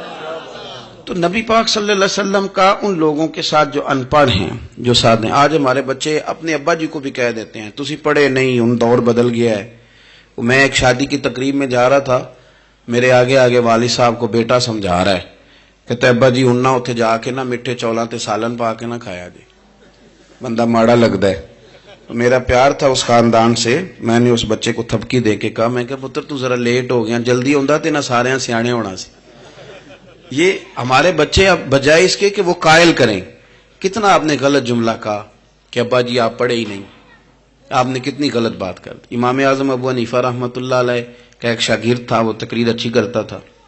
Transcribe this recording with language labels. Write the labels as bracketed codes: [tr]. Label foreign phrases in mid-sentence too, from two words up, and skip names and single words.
[ur] تو نبی پاک صلی اللہ علیہ وسلم کا ان لوگوں کے ساتھ جو ان پڑھ ہیں، جو ساتھ ہیں. آج ہمارے بچے اپنے ابا جی کو بھی کہہ دیتے ہیں [pa] تسی پڑھے نہیں، [ur] ان دور بدل گیا ہے. میں ایک شادی کی تقریب میں جا رہا تھا، میرے آگے آگے والد صاحب کو بیٹا سمجھا رہا ہے، کہتا ہے ابا جی [pa] ہن نہ اتنے جا کے نہ میٹھے چولاں تے سالن پا کے نہ کھایا جی، بندہ ماڑا [ur] لگتا ہے. تو میرا پیار تھا اس خاندان سے، میں نے اس بچے کو تھپکی دے کے کہا، میں کہ [pa] پتر تو ذرا لیٹ ہو گیا، جلدی ہوندا تے نہ سارے سیانے ہونا سی. [ur] یہ ہمارے بچے اب بجائے اس کے کہ وہ قائل کریں، کتنا آپ نے غلط جملہ کہا کہ ابا جی آپ پڑھے ہی نہیں، آپ نے کتنی غلط بات کر دی. امام اعظم ابو حنیفہ رحمۃ اللہ علیہ کا ایک شاگرد تھا، وہ تقریر اچھی کرتا تھا.